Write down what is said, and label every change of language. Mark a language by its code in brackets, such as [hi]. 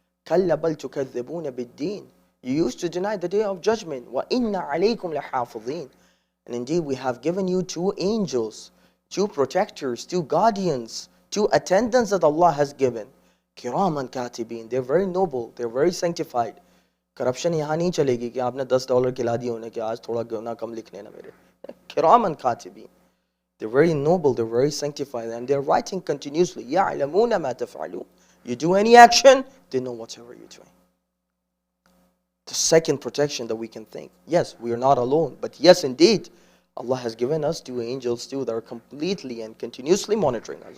[ar] كَلَّا بَلْ تُكَذِّبُونَ بِالدِّينِ. [en] You used to deny the Day of Judgment. [ar] وَإِنَّ عَلَيْكُمْ لَحَافِظِينَ. [en] And indeed, we have given you two angels, two protectors, two guardians, two attendants that Allah has given. Kiraman katibin. They're very noble. They're very sanctified. [hi] Corruption यहाँ नहीं चलेगी कि आपने $10 खिला दिया उन्हें कि आज थोड़ा गुनाह कम लिखने ना मेरे. [en] Kiraman katibin. They're very noble. They're very sanctified, and they're writing continuously. [ar] يَعْلَمُونَ مَا تَفْعَلُونَ. [en] You do any action, they know whatever you're doing. The second protection that we can think. Yes, we are not alone, but yes, indeed, Allah has given us two angels too that are completely and continuously monitoring us.